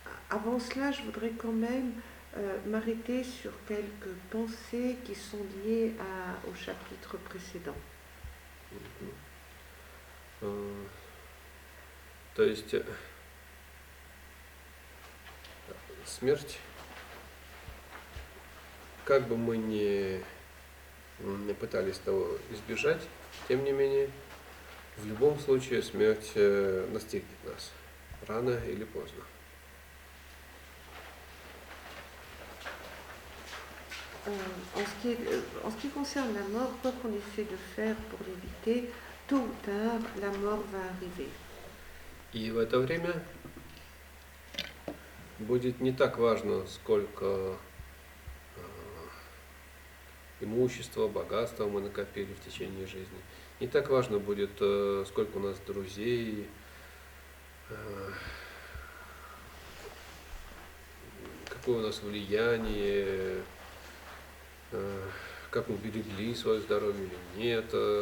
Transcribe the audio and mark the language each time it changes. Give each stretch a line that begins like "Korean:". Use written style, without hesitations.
French: avant cela, je voudrais quand même m'arrêter sur quelques pensées qui sont liées au chapitre précédent.
Russian: То есть смерть, как бы мы ни пытались того избежать, тем не менее, в любом случае смерть настигнет нас, рано или поздно.
French: En ce qui concerne la mort, quoi qu'on essaie de faire pour l'éviter, tôt ou tard, la mort va arriver.
Russian: И в это время будет не так важно, сколько имущества, богатства мы накопили в течение жизни. Не так важно будет, сколько у нас друзей, какое у нас влияние, как мы берегли свое здоровье или нет.